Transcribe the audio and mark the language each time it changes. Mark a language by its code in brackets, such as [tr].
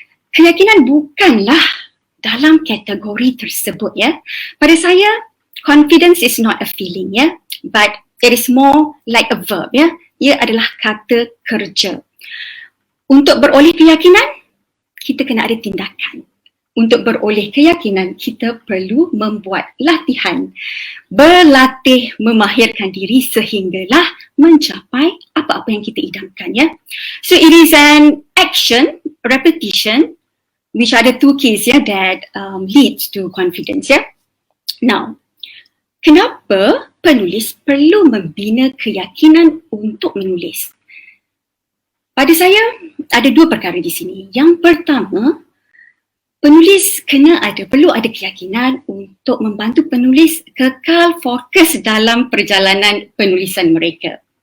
[ms] Keyakinan bukanlah dalam kategori tersebut ya. Pada saya, [en] confidence is not a feeling but it is more like a verb ya. [ms] Ia adalah kata kerja. Untuk beroleh keyakinan, kita kena ada tindakan. Untuk beroleh keyakinan, kita perlu membuat latihan. Berlatih memahirkan diri sehinggalah mencapai apa-apa yang kita idamkan ya. [en] So it is an action, repetition, which are the two keys that leads to confidence ya. [ms] Now, kenapa penulis perlu membina keyakinan untuk menulis? Pada saya ada dua perkara di sini. Yang pertama, penulis perlu ada keyakinan untuk membantu penulis kekal fokus dalam perjalanan penulisan mereka.